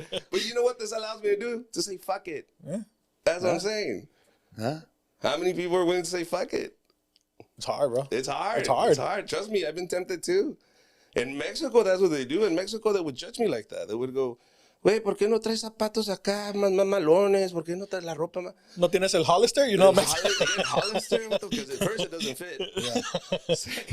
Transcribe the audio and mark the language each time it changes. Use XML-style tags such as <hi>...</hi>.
<en>But you know what this allows me to do? To say fuck it. Yeah. That's what I'm saying. Huh? How many people are willing to say fuck it? It's hard, bro. It's hard. It's hard. It's hard. Trust me, I've been tempted too. In Mexico, that's what they do. In Mexico, they would judge me like that.</en> <es>They would go, güey, ¿por qué no traes zapatos acá más malones? ¿Por qué no traes la ropa más? ¿No tienes el Hollister?</es> <en>You know, Hollister, because at first it doesn't fit.</en>